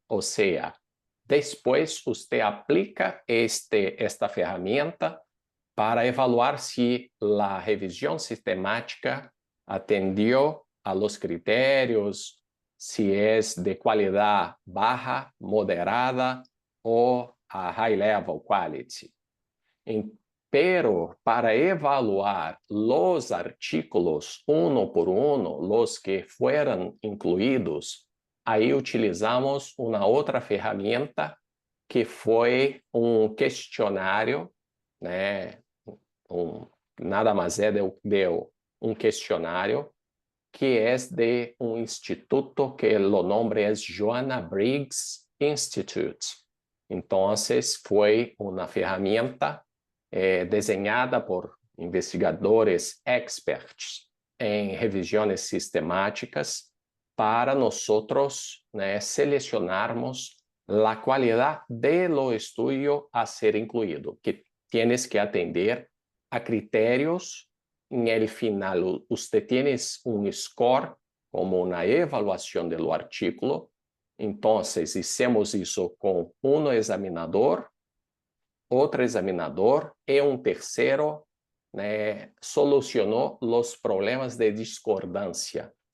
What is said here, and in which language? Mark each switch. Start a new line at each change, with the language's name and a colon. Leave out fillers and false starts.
Spanish: O sea, después usted aplica esta herramienta para evaluar si la revisión sistemática atendió a los criterios, si es de calidad baja, moderada o
English: a high level quality.
Spanish: Pero para evaluar los artículos uno por uno, los que fueron incluidos,
Portuguese: aí utilizamos uma outra ferramenta que foi um questionário, nada mais é de um questionário que é de um instituto que o nome é Joanna Briggs Institute. Então, foi uma ferramenta desenhada por investigadores experts em revisões sistemáticas para nós selecionarmos a qualidade do estudo a ser incluído,
Spanish: que tienes que
Portuguese: atender a critérios.
Spanish: En el final, usted tiene un score como una evaluación del artículo. Entonces, hicimos eso con un examinador, otro examinador y un tercero solucionó los problemas de discordancia.